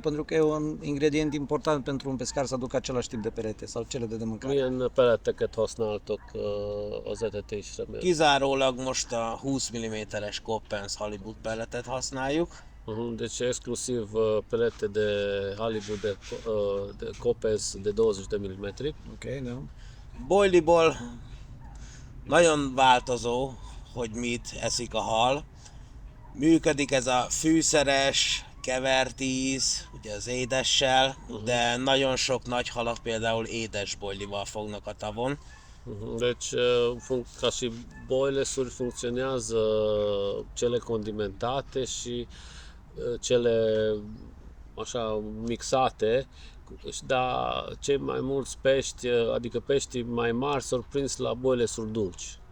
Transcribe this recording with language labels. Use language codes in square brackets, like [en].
[ro] Pentru că e un ingredient important pentru un pescar să aducă același tip de perete sau cele de mâncare. [hu] Milyen peleteket használtok az etetésre? Kizárólag most a 20 mm-es Coppens halibut pelletet használjuk. [ro] Deci exclusiv pelete de halibut de Coppens de 20 de mm. Ok, da. [hu] Boiliból nagyon változó, hogy mit eszik a hal. Működik ez a fűszeres, kevert íz, ugye az édessel, de nagyon sok nagy halat például édes boilival fognak a tavon. [ro] Deci, ca și boilesuri funcționează cele condimentate și cele așa mixate, dar cei mai mulți pești, adică peștii mai mari, s-au prins la boilesuri dulci.